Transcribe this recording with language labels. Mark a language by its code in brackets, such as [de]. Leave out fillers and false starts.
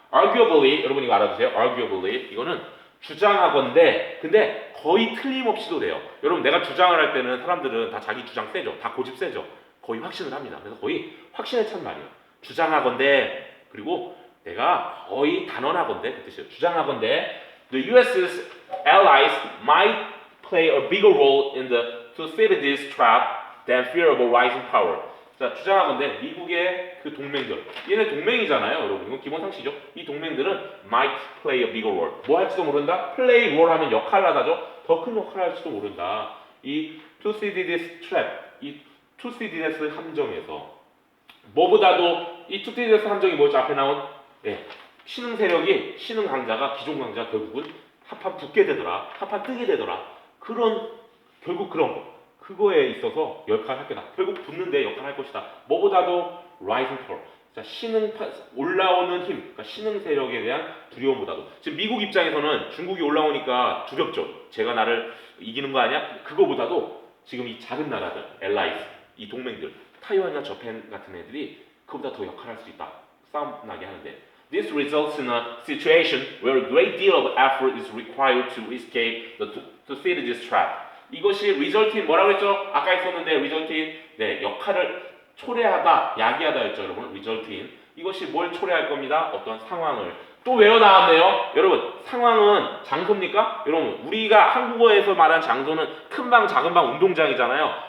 [ko] Arguably 여러분 이거 알아두세요. Arguably 이거는 주장하건대 근데 거의 틀림없이도 돼요. 여러분 내가 주장을 할 때는 사람들은 다 자기 주장 세죠. 다 고집 세죠. 거의 확신을 합니다. 그래서 거의 확신에 찬 말이에요. 주장하건대 그리고 내가 거의 단언하건대 그 뜻이에요. 주장하건대 [en] The U.S.'s allies might play a bigger role in the Thucydides trap than fear of a rising power. [ko] 자 주장하건대 미국의 그 동맹들 얘네 동맹이잖아요. 여러분 이건 기본 상식이죠. 이 동맹들은 [en] might play a bigger role. [ko] 뭐 할지도 모른다. play role 하면 역할을 하다죠. 더 큰 역할을 할지도 모른다. 이 Thucydides trap 이 투시디데스 함정에서 뭐보다도 이 투시디데스 함정이 뭐였죠? 앞에 나온 신흥 세력이 신흥 강자가 기존 강자가 결국은 한판 붙게 되더라 한판 뜨게 되더라 결국 그런 거 그거에 있어서 역할을 할 거다. 결국 붙는데 역할을 할 것이다. 뭐보다도 rising power 자, 올라오는 힘 그러니까 신흥 세력에 대한 두려움보다도 지금 미국 입장에서는 중국이 올라오니까 두렵죠. 제가 나를 이기는 거 아니야? 그거보다도 지금 이 작은 나라들 allies 이 동맹들, 타이완이나 저펜 같은 애들이 그보다 더 역할을 할 수 있다. 싸움 나게 하는데. [en] This results in a situation where a great deal of effort is required to escape the Thucydides trap. [ko] 이것이 result in 뭐라고 했죠? 아까 했었는데 result in 역할을 초래하다, 야기하다 했죠, 여러분. result in 이것이 뭘 초래할 겁니다. 어떤 상황을 또 외워 나왔네요. 여러분 상황은 장소입니까? 여러분 우리가 한국어에서 말한 장소는 큰 방, 작은 방, 운동장이잖아요.